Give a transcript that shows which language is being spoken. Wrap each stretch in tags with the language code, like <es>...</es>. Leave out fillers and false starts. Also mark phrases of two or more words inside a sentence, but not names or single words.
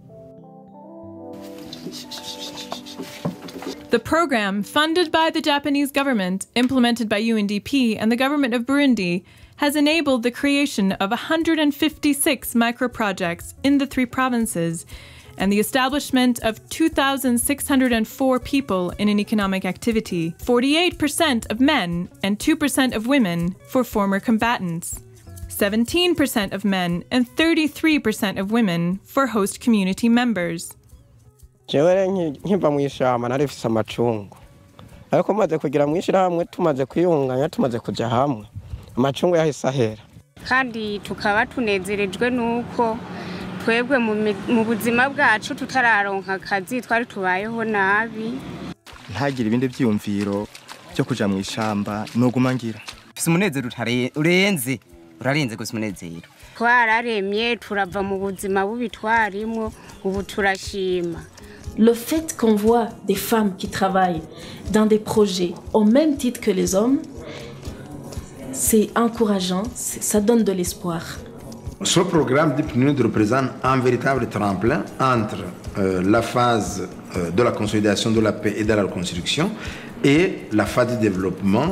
<en>The program, funded by the Japanese government, implemented by UNDP and the government of Burundi, has enabled the creation of 156 microprojects in the 3 provinces and the establishment of 2,604 people in an economic activity, 48% of men and 2% of women for former combatants, 17% of men and 33% of women for host community members.</en> <rn>jewe nkiva mu ishamba narifise amacungu ariko maze kugira mu ishirahamwe tumaze kwiyunganya tumaze kuja hamwe amacungu yahise ahera kandi tukaba tunezerejwe nuko twebwe mu buzima bwacu tutararonka akazi twari tubayeho nabi ntagira ibindi byiyumviro byo kuja mu ishamba noguma ngira fise umunezero urenze urarenze gusa umunezero twararemye turava mu buzima bubi twarimo ubu turashima.</rn> <fr>Le fait qu'on voit des femmes qui travaillent dans des projets au même titre que les hommes, c'est encourageant, ça donne de l'espoir. Ce programme du PNUD représente un véritable tremplin entre la phase de la consolidation de la paix et de la reconstruction et la phase du développement.</fr>